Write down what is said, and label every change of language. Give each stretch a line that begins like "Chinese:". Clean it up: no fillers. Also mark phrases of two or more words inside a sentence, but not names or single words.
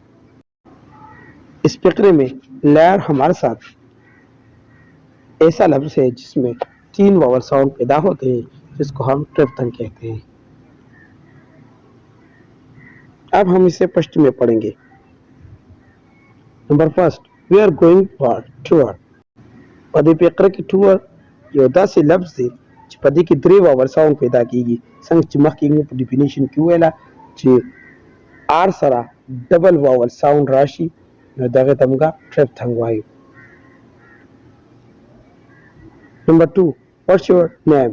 Urdu: اس فقرے میں لیئر ہمارے ساتھ ایسا لفظ ہے جس میں 3 واول ساؤنڈ پیدا ہوتے ہیں جس کو ہم ٹرپتنگ کہتے ہیں. اب ہم اسے پشت میں پڑھیں گے.
English: number 1 we are going for tour.
Pashto: پدی فقرے کی ٹور یو داسې لفظ دی چې په دې کې 3
English: vowel sound
Pashto: پیدا کیږي څنګه چې مخکې موږ په ډیفینیشن کې ویله چې آر سره
English: double vowel sound
Pashto: راشي نو دغه ته موږ ټرپتنګ وایو.
English: number 2 what's your name.